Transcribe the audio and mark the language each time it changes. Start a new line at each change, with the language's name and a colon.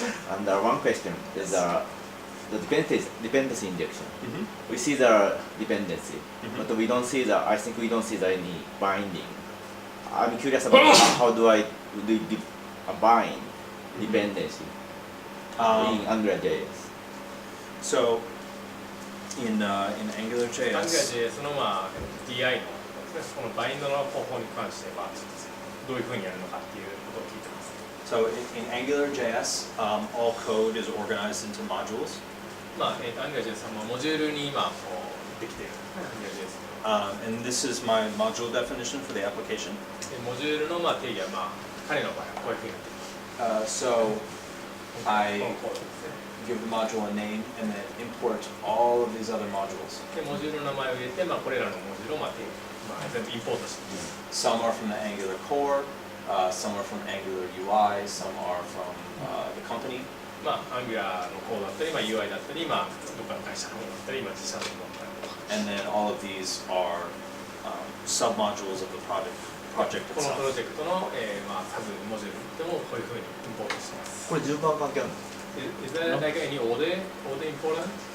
English: And one question is the dependency injection. We see the dependency, but we don't see I think we don't see any binding. I'm curious about how do I do a bind dependency in AngularJS. So, in AngularJS,
Japanese: AngularJS のDI のこのバインドの方法に関してはどういうふうにやるのかっていうことを聞いてます。
English: So in AngularJS, all code is organized into modules.
Japanese: AngularJS はモジュールに今できている AngularJS。
English: And this is my module definition for the application.
Japanese: モジュールの定義は彼の場合はこういうふうになっています。
English: So I
Japanese: このコードですね。
English: give the module a name and then import all of these other modules.
Japanese: でモジュールの名前を入れてこれらのモジュールを全部インポートしています。
English: Some are from the Angular core, some are from Angular UI, some are from the company.
Japanese: Angular のコードだったりUI だったりどっかの会社のものだったり自社のものだったりとか。
English: And then all of these are sub-modules of the project
Japanese: このプロジェクトのサブモジュールでもこういうふうにインポートしています。これ順番関係あるんですか？
English: Is there like any order important?